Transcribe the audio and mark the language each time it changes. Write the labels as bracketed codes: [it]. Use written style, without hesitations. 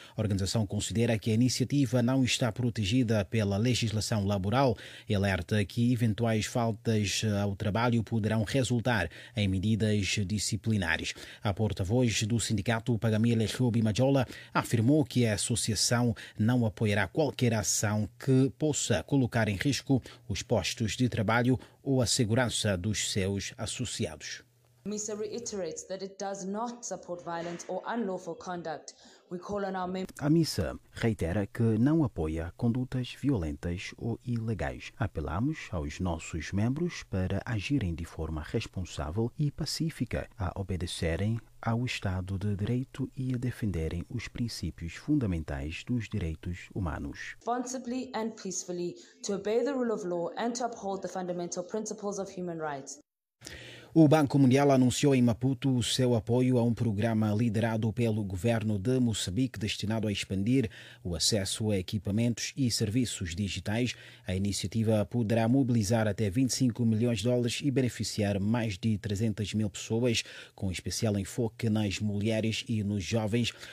[pt] A organização considera que a iniciativa não está protegida pela legislação laboral e alerta que eventuais faltas ao trabalho poderão resultar em medidas disciplinares. A porta-voz do sindicato, Pagamile Rubi Majola, afirmou que a associação não apoiará qualquer ação que possa colocar em risco os postos de trabalho ou a segurança dos seus associados. [en] MISA reiterates that it does not support violence or unlawful conduct. [pt] A MISA reitera que não apoia condutas violentas ou ilegais. Apelamos aos nossos membros para agirem de forma responsável e pacífica, a obedecerem ao Estado de Direito e a defenderem os princípios fundamentais dos direitos humanos. [en] Responsibly and peacefully, to obey the rule of law and to uphold the fundamental principles of human rights. [pt] O Banco Mundial anunciou em Maputo o seu apoio a um programa liderado pelo governo de Moçambique destinado a expandir o acesso a equipamentos e serviços digitais. A iniciativa poderá mobilizar até 25 milhões de dólares e beneficiar mais de 300 mil pessoas, com especial enfoque nas mulheres e nos jovens.